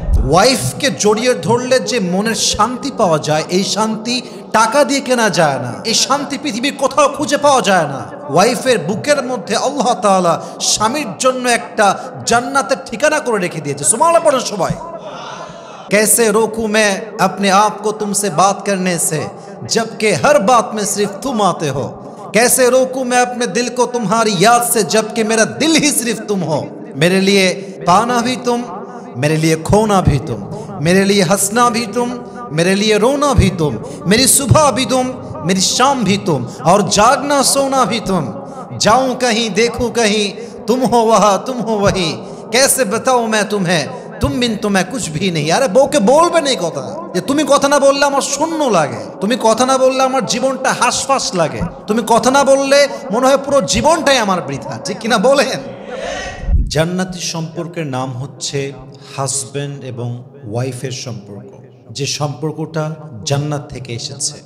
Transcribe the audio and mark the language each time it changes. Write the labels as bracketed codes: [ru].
[bn] ওয়াইফকে জড়িয়ে ধরলে যে মনের শান্তি পাওয়া যায়, এই শান্তি টাকা দিয়ে কেনা যায় না, এই শান্তি পৃথিবীর কোথাও খুঁজে পাওয়া যায় না। ওয়াইফের বুকের মধ্যে আল্লাহ তাআলা স্বামীর জন্য একটা জান্নাতের ঠিকানা করে রেখে দিয়েছে। সুবহানাল্লাহ পড়েন সবাই। [hi] कैसे रोकूं मैं अपने आप को तुमसे बात करने से जबकि हर बात में सिर्फ तुम आते हो। कैसे रोकूं मैं अपने दिल को तुम्हारी याद से जबकि मेरा दिल ही सिर्फ तुम हो। मेरे लिए पाना भी तुम, मेरे लिए खोना भी तुम, मेरे लिए हंसना भी तुम, मेरे लिए रोना भी तुम, मेरी सुबह भी तुम, मेरी शाम भी तुम, और जागना सोना भी तुम। जाऊं कहीं देखूं कहीं, तुम हो वहाँ तुम हो वही। कैसे बताऊं मैं तुम्हें, तुम बिन तो मैं कुछ भी नहीं। [bn] আরে বউকে বলবেন এই কথা, যে তুমি কথা না বললে আমার শূন্য লাগে, তুমি কথা না বললে আমার জীবনটা হাসফাস লাগে, তুমি কথা না বললে মনে হয় পুরো জীবনটাই আমার বৃথা। ঠিক কিনা বলেন? জান্নাতি সম্পর্কের নাম হচ্ছে হাজব্যান্ড এবং ওয়াইফের সম্পর্ক, যে সম্পর্কটা জান্নাত থেকে এসেছে।